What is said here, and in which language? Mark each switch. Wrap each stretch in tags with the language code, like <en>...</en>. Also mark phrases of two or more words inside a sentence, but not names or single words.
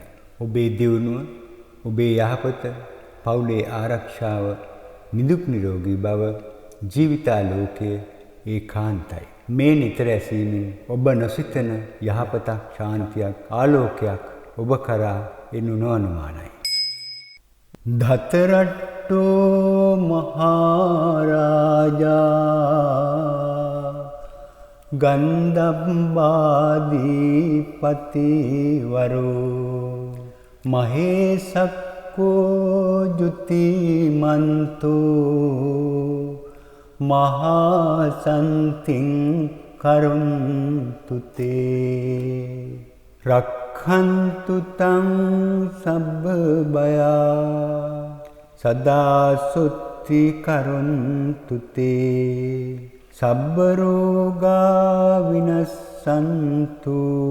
<si>ඔබේ දියුණුව, ඔබේ යහපත, පවුලේ ආරක්ෂාව, නිදුක් නිරෝගී බව, ජීවිතාලෝකයේ ඒකාන්තයි. මේ නිතර ඇසීමෙන් ඔබ නොසිතන යහපතක්, ශාන්තියක්, ආලෝකයක් ඔබ කරා එනු නොඅනුමානයි.</si> <pi>දතරට්ටෝ මහරජා ගන්ධබ්බාධිපතිවරෝ මහේසක්කෝ ජුතිමන්තෝ මහාසන්තින් කරුන්තු තේ රක්ඛන්තු තං සබ්බ බයා සදා සුත්ති කරුන්තු තේ සබ්බ රෝගා විනස්සන්තු</pi>